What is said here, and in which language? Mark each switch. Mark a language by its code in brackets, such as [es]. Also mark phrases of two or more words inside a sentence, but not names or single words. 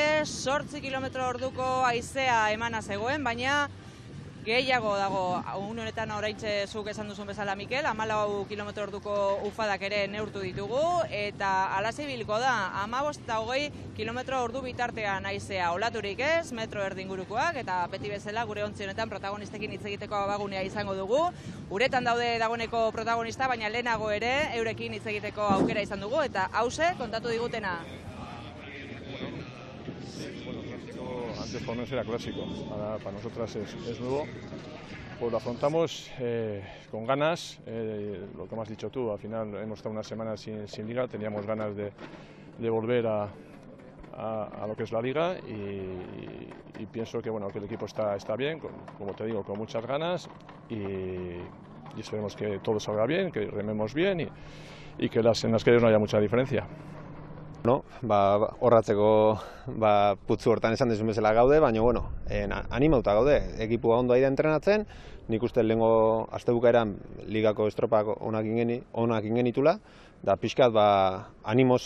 [eu] 8 kilometro orduko haizea emana zegoen, baina gehiago dago, une honetan oraintxe zuk esan duzun bezala, Mikel, 14 kilometro orduko ufadak ere neurtu ditugu, eta alaze bilko da, 15 eta 20 kilometro ordu bitartean haizea olaturik ez, metro erdingurukoak, eta beti bezala gure ontzi honetan protagonistekin hitz egiteko abagunea izango dugu. Uretan daude dagoeneko protagonista, baina lehenago ere eurekin hitz egiteko aukera izan dugu, eta hause kontatu digutena. [es] Antes por no era clásico, para nosotras es nuevo, pues lo afrontamos con ganas, lo que me has dicho tú, al final hemos estado unas semanas sin liga, teníamos ganas de volver a lo que es la liga y pienso que, bueno, que el equipo está bien, como te digo, con muchas ganas y esperemos que todo salga bien, que rememos bien y que en las quedes no haya mucha diferencia. [eu] Horratzeko putzu hortan esan dizun bezala gaude, baina animauta gaude. Ekipua ondo aida entrenatzen, nik uste lehengo astebukaeran ligako estropak onak ingenitula, da pixkat animoso